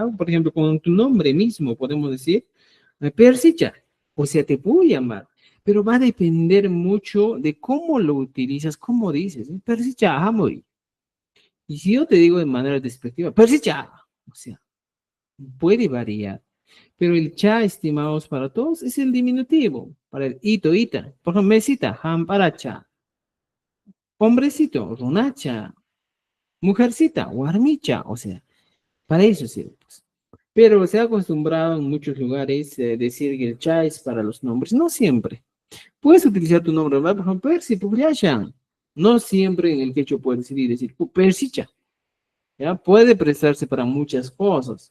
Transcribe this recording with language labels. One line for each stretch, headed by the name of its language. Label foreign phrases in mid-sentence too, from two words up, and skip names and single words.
Spanish: Por ejemplo, con tu nombre mismo podemos decir, Persicha, o sea, te puedo llamar, pero va a depender mucho de cómo lo utilizas, cómo dices, ¿eh?
Quechua: Persicha, amoy.
Spanish: Y si yo te digo de manera despectiva, Persicha, o sea, puede variar. Pero el cha, estimados para todos, es el diminutivo. Para el ito, ita. Por ejemplo, mesita,
Quechua: hamparacha. Hombrecito, runacha.
Spanish: Mujercita, guarmicha. O sea, para eso sirve, pues. Pero se ha acostumbrado en muchos lugares decir que el cha es para los nombres. No siempre. Puedes utilizar tu nombre, ¿verdad? Por ejemplo, Persi, Pugliashan. No siempre en el quechua puedes decir Persicha. ¿Ya? Puede prestarse para muchas cosas.